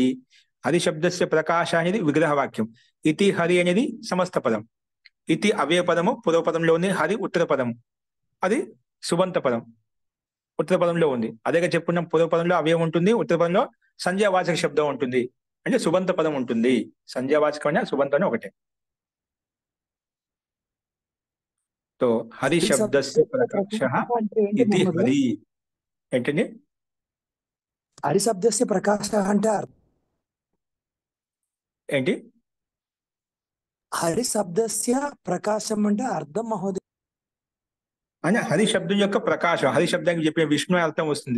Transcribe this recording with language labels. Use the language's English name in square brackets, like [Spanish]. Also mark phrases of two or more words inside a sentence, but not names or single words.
[Sanskrit] హరి శబ్దస్య ప్రకాశ [Telugu] అనేది విగ్రహ వాక్యం, ఇతి హరి అనేది సమస్త పదం. ఇతి అవ్యయ పదము పూర్వ పదంలో ఉంది, హరి ఉత్తర పదము, అది సుబంత పదం ఉత్తర పదంలో ఉంది. అదేగా చెప్పుకున్నాం, పూర్వ పదంలో అవ్యయం ఉంటుంది, ఉత్తర పదంలో సంధ్యావాచక శబ్దం ఉంటుంది, అంటే సుబంత పదం ఉంటుంది. సంధ్యావాచకం అనే సుబంతం ఒకటే. [Sanskrit] तो हरि शब्दस्य प्रकाशः इति हरि ఏంటండి? హరి శబ్దస్య ప్రకాశ అంటే [Telugu] ఏంటి? [Sanskrit] హరి శబ్దస్య ప్రకాశం [Telugu] అంటే అర్థం మహోదయ. అంటే హరి శబ్దం యొక్క ప్రకాశం, హరి శబ్దానికి చెప్పే విష్ణు అర్థం వస్తుంది.